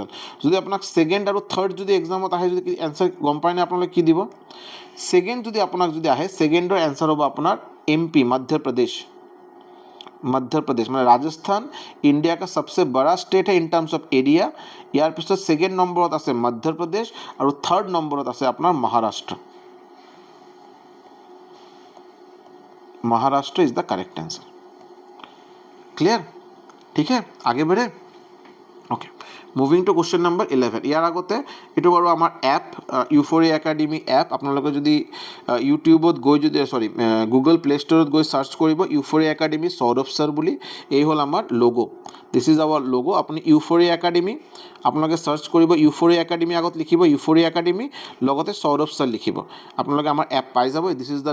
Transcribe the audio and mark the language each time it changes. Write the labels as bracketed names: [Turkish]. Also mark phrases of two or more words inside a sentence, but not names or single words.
[Assamese] যদি আপোনাক ছেকেণ্ড আৰু থাৰ্ড যদি এক্সামত আহে, যদি এনচাৰ গম পায় নে আপোনালোকে কি দিব, ছেকেণ্ড যদি আপোনাক যদি আহে, ছেকেণ্ডৰ এনচাৰ হ'ব আপোনাৰ MP, মধ্যপ্ৰদেশ, মানে ৰাজস্থান [Hindi] इंडिया का सबसे बड़ा स्टेट है [English] in terms of area. [Assamese] ইয়াৰ পিছত ছেকেণ্ড নম্বৰত আছে মধ্যপ্ৰদেশ আৰু থাৰ্ড নম্বৰত আছে আপোনাৰ মহাৰাষ্ট্ৰ। [Hindi] महाराष्ट्र [English] is the correct answer, [Hindi] क्लियर, ठीक है, आगे बढ़े, ओके। [English] moving to question number [Assamese] 11 ইয়াৰ আগতে এইটো বাৰু আমাৰ এপ ইউফৰিয়া একাডেমি এপ আপোনালোকে যদি ইউটিউবত গৈ যদি গুগল প্লে ষ্টৰত গৈ চাৰ্চ কৰিব ইউফৰিয়া একাডেমি সৌৰভ ছাৰ বুলি এই হ'ল আমাৰ লোগো [English] this is our logo [Assamese] আপুনি ইউফৰিয়া একাডেমি আপোনালোকে চাৰ্চ কৰিব ইউফৰিয়া একাডেমি আগত লিখিব ইউফৰিয়া একাডেমি লগতে সৌৰভ ছাৰ লিখিব আপোনালোকে আমাৰ এপ পাই যাব [English] this is the